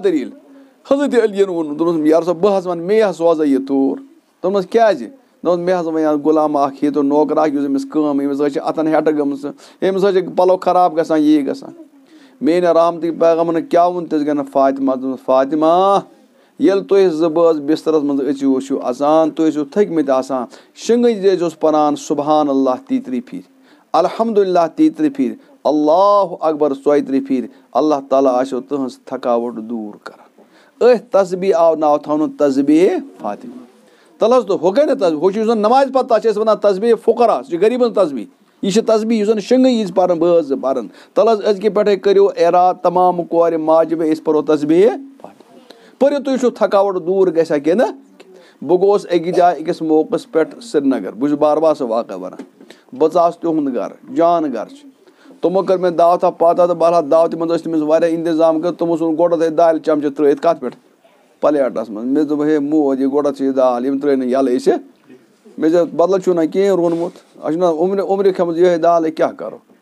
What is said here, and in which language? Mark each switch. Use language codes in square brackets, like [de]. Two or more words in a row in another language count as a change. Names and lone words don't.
[ks] دٔلیٖل حضرت علیَن ووٚنُن دوٚپنس یارٕ صٲب بہٕ حظ ونہٕ مے حظ سوزے یہِ توٗر دوٚپنس کیٛازِ دوٚپُن مےٚ حظ وَنہِ غلام اکھ ییٚتہِ نوکر اکھ یُس أمِس کٲم أمِس حظ چھِ اتھن ہیٚٹہٕ گٔمژٕ أمِس حظ چھِ پلو خراب گژھان یی گژھان میٲنۍ رحمتٕکۍ پیغمبرن کیٛاہ ووٚن تِژھ گٔے فاطمہ دوٚپنس فاطمہ ییٚلہِ تُہۍ زٕ بٲژ بسترس منٛز أژِو ٲسِو اژان تُہۍ ٲسِو تھٔکمٕتۍ آسان شِنگٕج ٲسۍزیوس پران [ar] سُبحان اللہ [ks] تیٖترِ پھِرِ الحمدُاللہ تیٖترِ پھِرِ [ar] اللہ اکبر [ks] 34 پھِرِ اللہ تعالیٰ آسیو تُہنٛز تھکاوٹ دوٗر کران أتھۍ تسبیٖح آو ناو تھاونہٕ تسبیٖح فاطمہ تَلہٕ حظ ہُہ گٔے نہٕ ہُہ چھُ یُس زن نمازِ پتہٕ تتھ چھِ أسۍ ونان تسبیٖح فُقرا سُہ چھُ غریٖبن تسبیٖح یہِ چھِ تسبیٖح یُس زن شِنگٕے یِژ پران بٲژ زٕ پران تَلہٕ حظ أزکہِ پٮ۪ٹھے کٔرِو اِراد تمام کورِ ماجہِ بیٚیہِ أسۍ پرو تسبیٖح پٔرِو تُہۍ وٕچھِو تھکاوٹ دوٗر گژھِ کِنہٕ بہٕ گوٚوُس أکِس جایہِ أکِس موقعس پٮ۪ٹھ سرینگر بہٕ چھُس بار بار سُہ واقعہ ونان بہٕ ژاس تِہُنٛد گرٕ جان گرٕ چھُ تِمو کٔر مےٚ دعوتہ پاتہ تہٕ بہرحال دعوتہِ منٛز ٲسۍ تٔمِس واریاہ انتظام کٔرِتھ تِمو ژھُن گۄڈٕ دالہِ چمچہٕ ترٲیِتھ کتھ پٮ۪ٹھ پلیٹس منٛز مےٚ دوٚپ ہے موج یہِ گۄڈٕ چھِ یہِ دال یِم ترٲے نہٕ یَلہٕ أسۍ مےٚ دوٚپ بدلہٕ چھُو نہ کِہینۍ روٚنمُت اَسہِ چھُنہ عمرِ کھٮ۪مٕژ یِہے دال ہے کیٛاہ کرو